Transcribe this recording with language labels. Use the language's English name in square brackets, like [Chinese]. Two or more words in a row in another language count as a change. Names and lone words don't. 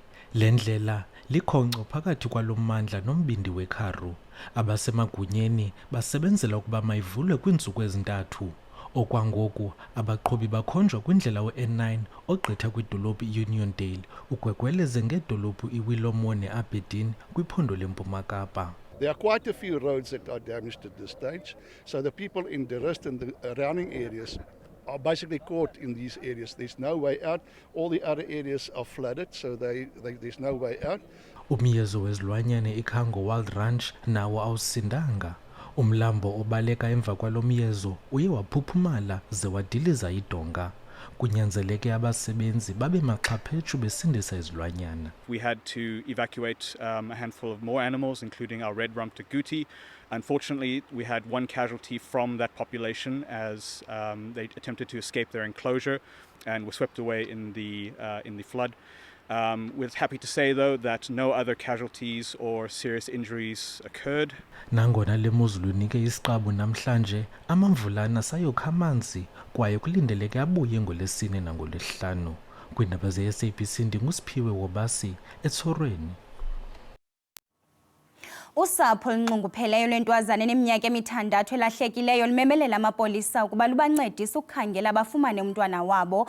[Xhosa] Le ndlela likhonco phakathi kwalo mmandla nombindi weKaroo. Abasemagunyeni basebenzela ukuba mayivulwe kwiintsuku ezintathu. Okwangoku abaqhubi bakhonjwa kwindlela u-N9 ogqitha kwidolophu iUniondale ugwegweleze ngedolophu iWillow neAberdeen kwiphondo leMpuma Kapa. [English] There are quite a few roads that are damaged at this stage, so the people in Deraste and the surrounding areas are basically caught in these areas. There's no way out. All the other areas are flooded, so there's no way out. [Xhosa] Umyezo wezilwanyane iKhango Wild Ranch nawo awusindanga. Umlambo obaleka emva kwalo myezo uye waphuphumala ze wadiliza idonga. Kunyanzeleke abasebenzi babe maxhaphetshu besindisa izilwanyana. [English] We had to evacuate a handful of more animals, including our red-rumped agouti. Unfortunately, we had one casualty from that population as they attempted to escape their enclosure and were swept away in the flood. We're happy to say, though, that no other casualties or serious injuries occurred. [Xhosa] Nangona le mozulu inike isiqabu namhlanje, amamvulana sayokha amanzi kwaye kulindeleke abuye ngoLwesine nangoLwesihlanu. Kwiindaba ze-SABC ndinguSiphiwe Wobasi eTsorweni. Usapho olunxungupheleyo lwentwazana eneminyaka emithandathu elahlekileyo limemelela amapolisa ukuba lubancedise ukukhangela bafumane umntwana wabo.